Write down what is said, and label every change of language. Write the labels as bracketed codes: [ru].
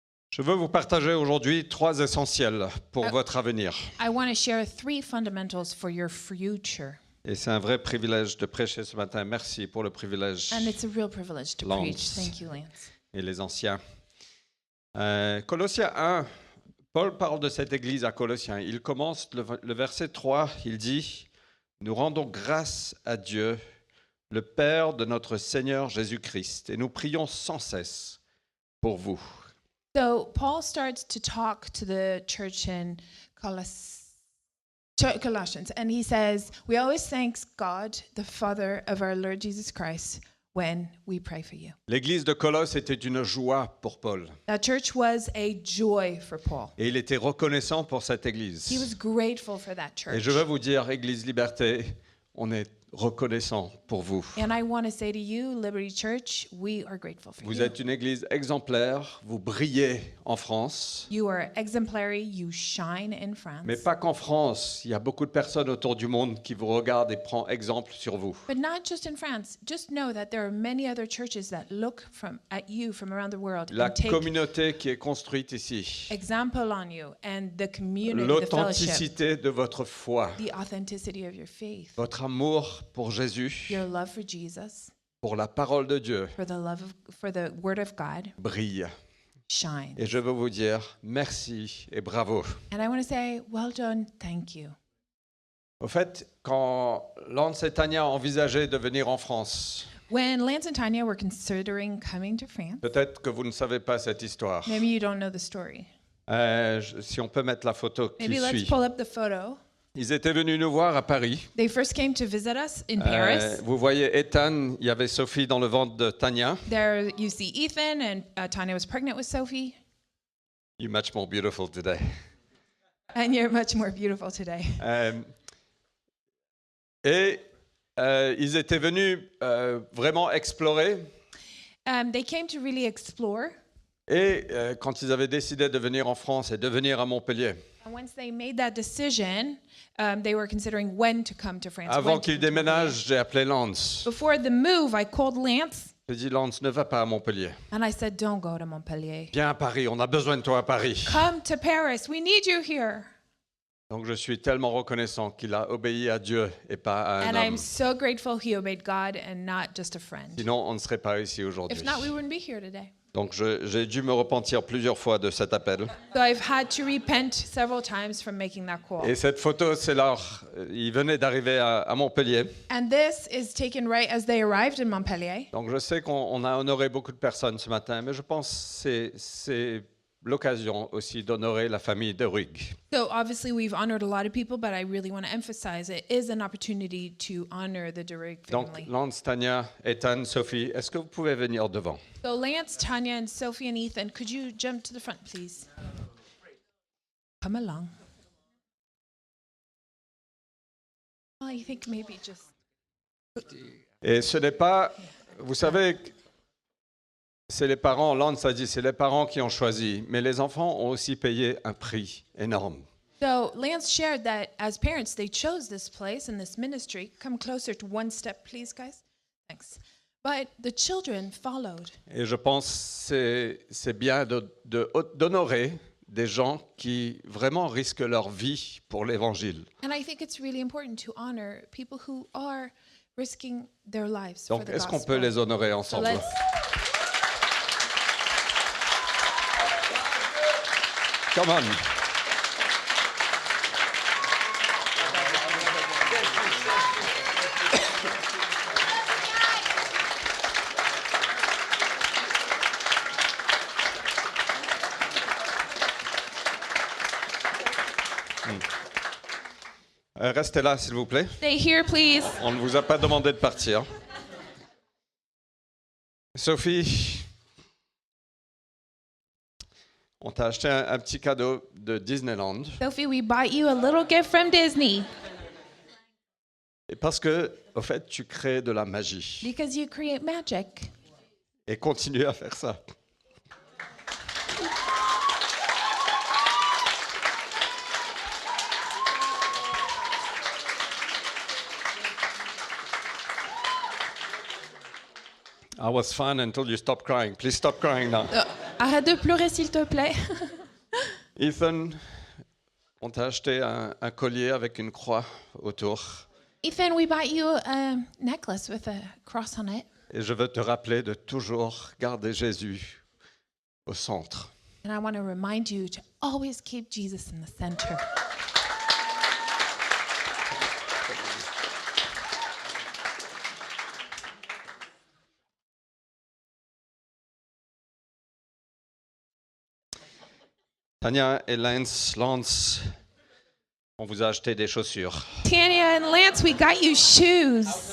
[fr] Je veux vous partager aujourd'hui 3 essentiels pour votre avenir. [en] I want to share 3 fundamentals for your future. [fr] Et c'est un vrai privilège de prêcher ce matin. Merci pour le privilège. [en] And it's a real privilege to Lance. preach. Thank you, Lance. [fr] Et les anciens. Colossiens 1, Paul parle de cette église à Colossiens. Il commence le verset 3, il dit « Nous rendons grâce à Dieu, le Père de notre Seigneur Jésus-Christ, et nous prions sans cesse pour vous. » [en] So Paul starts to talk to the church in Colossians, and he says, we always thank God, the Father of our Lord Jesus Christ, when we pray for you. [fr] L'église de Colosse était une joie pour Paul. [en] That church was a joy for Paul. [fr] Et il était reconnaissant pour cette [en] He [fr] église. [en] was grateful for that [fr] Et [en] church. [fr] je veux vous dire, Église Liberté, on est reconnaissants pour vous. [en] And I want to say to you, Liberty Church, we are grateful for [fr] Vous [en] you. [fr] êtes une église exemplaire, vous brillez en France, [en] You are exemplary, you shine in France. [fr] mais pas qu'en France. Il y a beaucoup de personnes autour du monde qui vous regardent et prennent exemple sur vous. [en] But not just in France. Just know that there are many other churches that look at you from around the world [fr] La [en] and take [fr] communauté qui est construite ici, [en] example on you, and the community, the fellowship, [fr] l'authenticité de votre foi, [en] the authenticity of your faith, [fr] votre amour pour Jésus, [en] your love for Jesus, [fr] pour la parole de Dieu, [en] for the word of God, [fr] brille. [en] shine. [fr] Et je veux vous dire merci et bravo. [en] And I want to say, well done, thank you. [fr] Au fait, quand Lance et Tania envisageaient de venir en France, [en] When Lance and Tanya were considering coming to France, [fr] peut-être que vous ne savez pas cette histoire. [en] maybe you don't know the story. [fr] Si on peut mettre la photo qui [en] Maybe let's [fr] suit. [en] pull up the photo. [fr] Ils étaient venus nous voir à Paris. [en] They first came to visit us in Paris. [fr] Vous voyez Ethan, il y avait Sophie dans le ventre de Tania. [en] There you see Ethan, and Tanya was pregnant with Sophie. You're much more beautiful today. And you're much more beautiful today. [fr] Ils étaient venus vraiment explorer. [en] They came to really explore. [fr] Et quand ils avaient décidé de venir en France et de venir à Montpellier, [en] And once they made that decision, they were considering when to come to France. [fr] avant [en] when to [fr] qu'ils [en] come to [fr] déménagent, j'ai appelé Lance. [en] Before the move, I called Lance [fr] J'ai dit, Lance, ne va pas à Montpellier. [en] and I said, don't go to Montpellier. [fr] Viens à Paris, on a besoin de toi à Paris. [en] Come to Paris. We need you here. [fr] Donc je suis tellement reconnaissant qu'il a obéi à Dieu et pas à un [en] And [fr] homme. [en] I'm so grateful he obeyed God and not just a friend. [fr] Sinon, on ne serait pas ici aujourd'hui. [en] If not, we wouldn't be here today. [fr] Donc j'ai dû me repentir plusieurs fois de cet appel. [en] So I've had to repent several times from making that call. [fr] Et cette photo, c'est leur... Ils venaient d'arriver à Montpellier. [en] And this is taken right as they arrived in Montpellier. [fr] Donc je sais qu'on a honoré beaucoup de personnes ce matin, mais je pense que c'est l'occasion aussi d'honorer la famille de Rug. [en] So obviously we've honored a lot of people, but I really want to emphasize it is an opportunity to honor the Durig [fr] Donc [en] family. [fr] Lance, Tania, Ethan, Sophie, est-ce que vous pouvez venir devant? [en] So Lance, Tanya, and Sophie and Ethan, could you jump to the front, please? Come along. Well, I think maybe just... [fr] Et ce n'est pas... Vous savez, c'est les parents, Lance a dit, c'est les parents qui ont choisi, mais les enfants ont aussi payé un prix énorme. [en] So Lance shared that as parents, they chose this place and this ministry. Come closer to one step, please, guys. Thanks. But the children followed. [fr] Et je pense que c'est bien d'honorer des gens qui vraiment risquent leur vie pour l'Évangile. [en] And I think it's really important to honor people who are risking their lives for [fr] Donc, [en] the [fr] est-ce qu'on [en] gospel. [fr] peut les honorer [en] So [fr] ensemble? [en] let's, Come on. [fr] Restez là, s'il vous plaît. [en] stay here, please. [fr] On ne vous a pas demandé de partir. Sophie, on t'a acheté un petit cadeau de Disneyland. [en] Sophie, we bought you a little gift from Disney [fr] Et parce que, au fait, tu crées de la magie. [en] because you create magic. [fr] Et continue à faire ça. [en] I was fun until you stopped crying. Please stop crying now. [fr] Arrête de pleurer, s'il te plaît. Ethan, on t'a acheté un collier avec une croix autour. [en] Ethan, we bought you a necklace with a cross on it. [fr] Et je veux te rappeler de toujours garder Jésus au centre. [en] And I want to remind you to always keep Jesus in the center. [fr] Tania et Lance, on vous a acheté des chaussures. [en] Tanya and Lance, we got you shoes